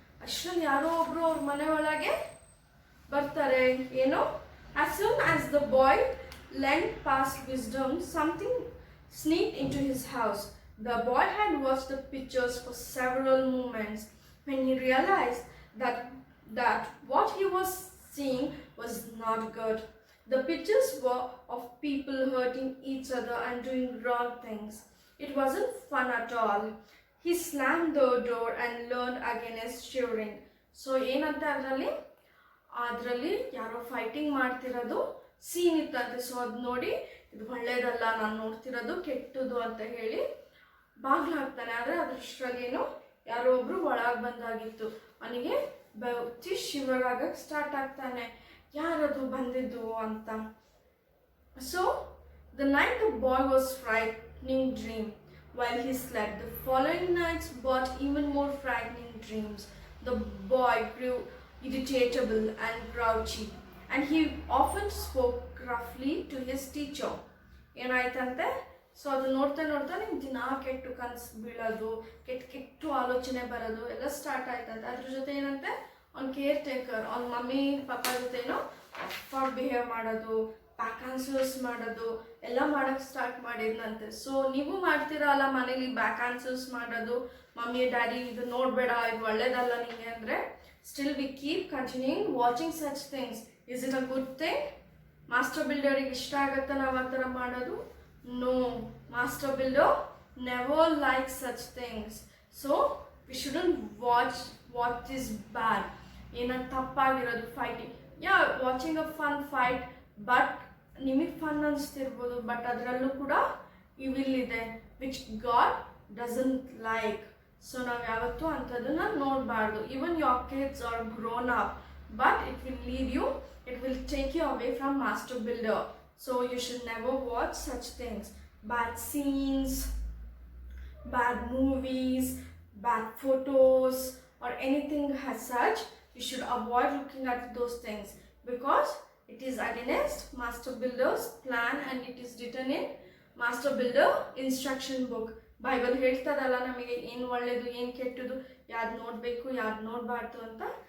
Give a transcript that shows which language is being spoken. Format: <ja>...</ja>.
<kn>ಅಷ್ಟರಲ್ಲಿ ಯಾರೋ ಒಬ್ರು ಅವ್ರ ಮನೆ ಒಳಗೆ ಬರ್ತಾರೆ.</kn> <en>ಏನೋ, as soon as the boy leant past wisdom, something sneaked into his house. The boy had watched the pictures for several moments when he realized that what he was seeing was not good. The pictures were of people hurting each other and doing wrong things. It wasn't fun at all. He slammed the door and leaned against shivering.</en> <kn>So ಏನಂತ ಅದರಲ್ಲಿ ಯಾರೋ fighting ಮಾಡ್ತಿರೋದು scene ಇತ್ತಂತೆ. So ಅದು ನೋಡಿ ಇದು ಒಳ್ಳೇದಲ್ಲ, ನಾನು ನೋಡ್ತಿರೋದು ಕೆಟ್ಟದು ಅಂತ ಹೇಳಿ ಬಾಗ್ಲು ಹಾಕ್ತಾನೆ. ಆದರೆ ಅದರಷ್ಟರಲ್ಲೇನು ಯಾರೋ ಒಬ್ರು ಒಳಗೆ ಬಂದಾಗಿತ್ತು. ಅವನಿಗೆ ಬೆಚ್ಚಿ ಶಿವರ್ ಆಗಕ್ಕೆ ಸ್ಟಾರ್ಟ್ ಆಗ್ತಾನೆ, ಯಾರದು ಬಂದಿದ್ದು ಅಂತ.</kn> <en>So the night the boy was frightening dream while he slept. The following nights brought even more frightening dreams. The boy grew irritable and grouchy, and he often spoke roughly to his teacher. ಏನಾಯ್ತಂತೆ,</en> <kn>so ಅದು ನೋಡ್ತಾ ನೋಡ್ತಾ ನಿಮ್ಗೆ ದಿನ ಕೆಟ್ಟು ಕನಸು ಬೀಳೋದು, ಕೆಟ್ಟು ಆಲೋಚನೆ ಬರೋದು ಎಲ್ಲ ಸ್ಟಾರ್ಟ್ ಆಯ್ತಂತೆ. ಅದ್ರ ಜೊತೆ ಏನಂತೆ, ಅವ್ನ ಕೇರ್ ಟೇಕರ್, ಅವ್ನ ಮಮ್ಮಿ ಪಾಪ ಜೊತೆ ಏನೋ ಅಫಾರ್ಡ್ ಬಿಹೇವ್ ಮಾಡೋದು, ಬ್ಯಾಕ್ ಆನ್ಸರ್ಸ್ ಮಾಡೋದು ಎಲ್ಲ ಮಾಡೋಕ್ಕೆ ಸ್ಟಾರ್ಟ್ ಮಾಡಿದ್ನಂತೆ. ಸೊ ನೀವು ಮಾಡ್ತೀರಲ್ಲ ಮನೇಲಿ ಬ್ಯಾಕ್ ಆನ್ಸರ್ಸ್ ಮಾಡೋದು, ಮಮ್ಮಿ ಡ್ಯಾಡಿ ಇದು ನೋಡಬೇಡ, ಇದು ಒಳ್ಳೇದಲ್ಲ ನಿಮಗೆ ಅಂದರೆ,</kn> <en>Still we keep continuing watching such things. Is it a good thing?</en> <kn>Master ಬಿಲ್ಡರಿಗೆ ಇಷ್ಟ ಆಗುತ್ತಾ ನಾವು ಆ ಥರ ಮಾಡೋದು?</kn> <en>No, Master Builder never likes such things. So we shouldn't watch what is bad.</en> <kn>Ena tappagirodu</kn> <en>fighting. Yeah, watching a fun fight, but</en> <kn>nimig fun anstirbodu,</kn> <en>but</en> <kn>adrallu kuda evil ide,</kn> <en>which God doesn't like.</en> <kn>So nav yavattu antadana nodbaardu.</kn> <en>Even your kids are grown up, but it will lead you, it will take you away from Master Builder. So you should never watch such things. Bad scenes, bad movies, bad photos or anything as such. You should avoid looking at those things because it is against Master Builder's plan and it is written in Master Builder instruction book.</en> <kn>Bible ಹೇಳ್ತದಲ್ಲ ನಮಗೆ ಏನು ಒಳ್ಳೆಯದು ಏನು ಕೆಟ್ಟದು, ಯಾವ್ದು ನೋಡಬೇಕು ಯಾವ್ದು ನೋಡಬಾರ್ದು ಅಂತ.</kn>